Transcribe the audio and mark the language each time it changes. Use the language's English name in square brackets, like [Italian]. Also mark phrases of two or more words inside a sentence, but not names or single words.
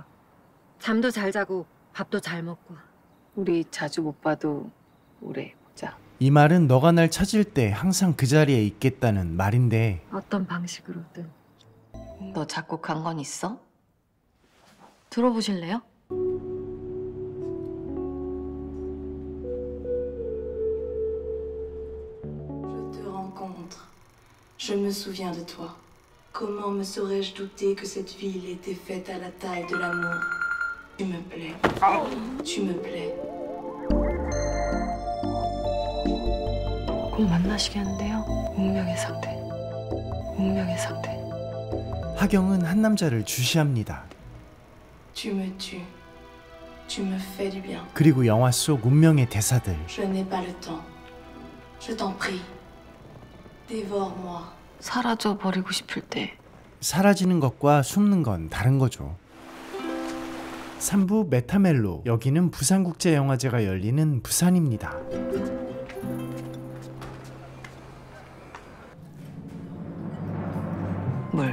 [Korean] 잠도 잘 자고 밥도 잘 먹고. 우리 자주 못 봐도 오래 보자. 이 말은 너가 날 찾을 때 항상 그 자리에 있겠다는 말인데 어떤 방식으로든. 너 작곡한 건 있어? 들어보실래요? [French] Je te rencontre. Je me souviens de toi. Comment me serais-je douté que cette ville était faite à la taille de l'amour? Tu me plais. Tu me plais. [Korean] 꼭 만나시겠는데요? 운명의 상대. 운명의 상대. 하경은 한 남자를 주시합니다. [French] Tu me tues. Tu me fais du bien. [Korean] 그리고 영화 속 운명의 대사들. [French] Je n'ai pas le temps. Je t'en prie. Dévore-moi. [Korean] 사라져 버리고 싶을 때. 사라지는 것과 숨는 건 다른 거죠. 3부 메타멜로. 여기는 부산국제영화제가 열리는 부산입니다. 물.